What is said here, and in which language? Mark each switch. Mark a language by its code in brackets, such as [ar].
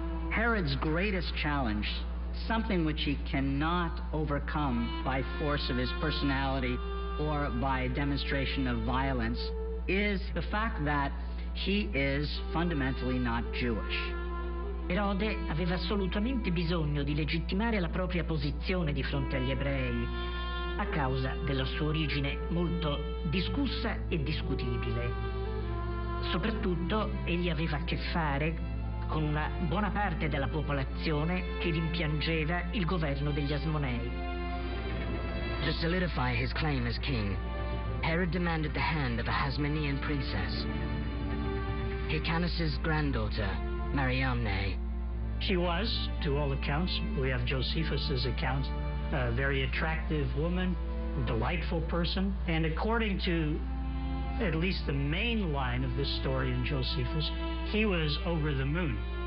[en] Herod's greatest challenge, something which he cannot overcome by force of his personality or by demonstration of violence, is the fact that he is fundamentally not Jewish. [it] Erode aveva assolutamente bisogno di legittimare la propria posizione di fronte agli ebrei, a causa della sua origine molto discussa e discutibile. Soprattutto egli aveva a che fare con una buona parte della popolazione che rimpiangeva il governo degli Asmonei. [en] To solidify his claim as king, Herod demanded the hand of a Hasmonean princess. Hyrcanus' granddaughter, Mariamne, She was, to all accounts, we have Josephus's account, a very attractive woman, delightful person, and according to at least the main line of this story in Josephus, he was over the moon.